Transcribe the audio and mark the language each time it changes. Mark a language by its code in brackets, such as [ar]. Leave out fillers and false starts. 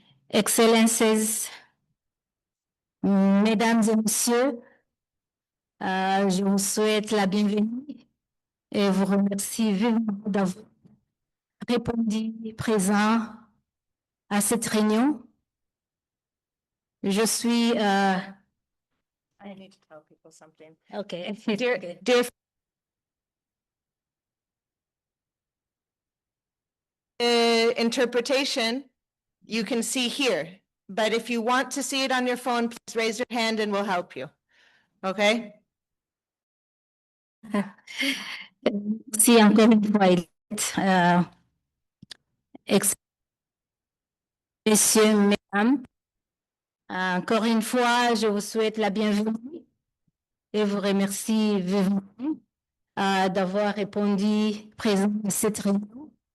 [fr] Excellences, Mesdames et Messieurs, je vous souhaite la bienvenue et vous remercie vivement d'avoir répondu présent à cette réunion. Je suis... [en] I need to tell people something. Okay. Dear interpretation, you can see here, but if you want to see it on your phone, please raise your hand and we'll help you. Okay? [fr] Merci encore une fois, Elisabeth. Messieurs, mesdames, encore une fois, je vous souhaite la bienvenue et vous remercie vivement d'avoir répondu présent à cette réunion.